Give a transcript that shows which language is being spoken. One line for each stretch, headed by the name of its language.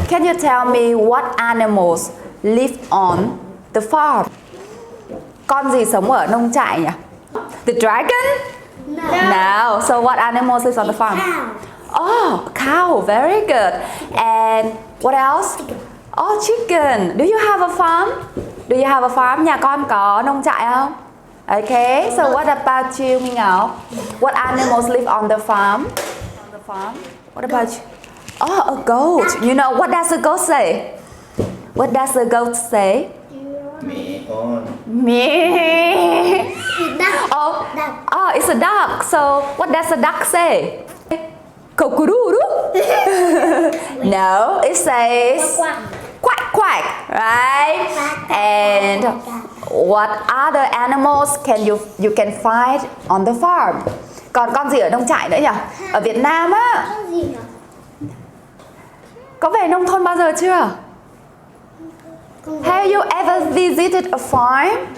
English: you tell me what animals live on the farm?
Vietnamese: Con gì sống ở nông trại nhỉ?
English: The dragon? No. So what animals live on the farm? Oh, cow. Very good. And what else? Oh, chicken. Do you have a farm? Do you have a farm?
Vietnamese: Nhà con có nông trại không?
English: Okay. So what about you, Minh Ngọc? What animals live on the farm? What about you? Oh, a goat. You know, what does a goat say? What does a goat say? Me on. Me. Oh, it's a duck. So what does a duck say? Kokururu. No, it says quack quack, right? And what other animals you can find on the farm?
Vietnamese: Còn con gì ở nông trại nữa nhỉ? Ở Việt Nam á. Có về nông thôn bao giờ chưa?
English: Have you ever visited a farm?